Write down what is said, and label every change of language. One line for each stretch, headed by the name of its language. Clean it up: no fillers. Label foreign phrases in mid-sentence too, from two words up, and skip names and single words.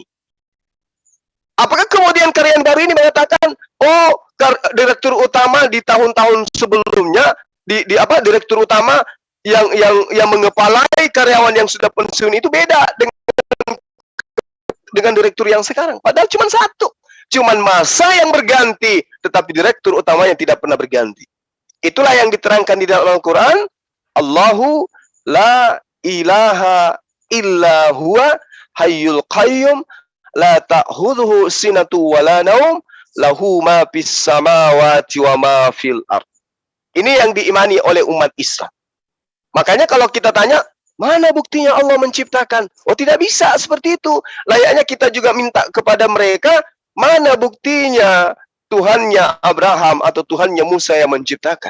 Indonesian: Apakah kemudian karyawan baru ini mengatakan, oh, direktur utama di tahun-tahun sebelumnya, direktur utama yang mengepalai karyawan yang sudah pensiun itu beda dengan direktur yang sekarang. Padahal cuma satu. Cuman masa yang berganti, tetapi direktur utamanya tidak pernah berganti. Itulah yang diterangkan di dalam Al-Quran.
Arabic: الله لا إله إلا هو الحي القيوم لا تأخذه سنة ولا نوم له ما في السماوات وما في الأرض.
Indonesian: Ini yang diimani oleh umat Islam. Makanya kalau kita tanya, mana buktinya Allah menciptakan? Oh, tidak bisa seperti itu. Layaknya kita juga minta kepada mereka, mana buktinya Tuhannya Abraham atau Tuhannya Musa yang menciptakan?